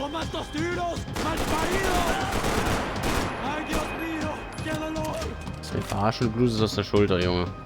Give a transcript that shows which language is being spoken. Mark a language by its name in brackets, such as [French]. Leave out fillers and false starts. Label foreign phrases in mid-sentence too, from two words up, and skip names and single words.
[Spanish] estos tiros! ¡Malparido! ¡Ay, Dios mío! ¡Qué dolor! [German] Das ist ein Verarschen, du blutest aus der Schulter, Junge.